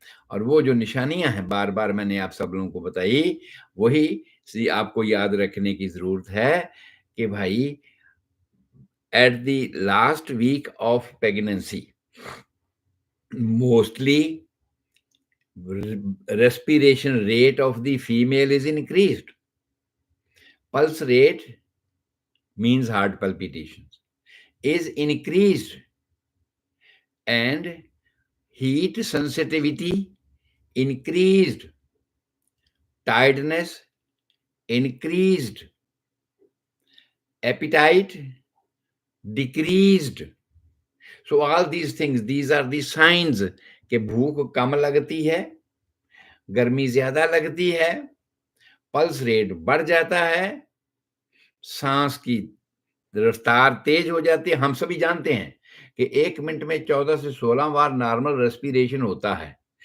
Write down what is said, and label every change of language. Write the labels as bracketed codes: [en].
[hi] और वो जो निशानियाँ हैं बार-बार मैंने आप सब लोगों को बताई, वही सी आपको याद रखने की ज़रूरत है कि भाई [en] At the last week of pregnancy mostly respiration rate of the female is increased. Pulse rate means heart palpitations is increased, and heat sensitivity increased, tiredness increased, appetite decreased. So all these things, these are the signs [hi] कि भूख कम लगती है, गर्मी ज्यादा लगती है, pulse rate बढ़ जाता है, सांस की रफ्तार तेज हो जाती है। हम सभी जानते हैं कि 1 मिनट में 14 से 16 बार नॉर्मल रेस्पिरेशन होता है।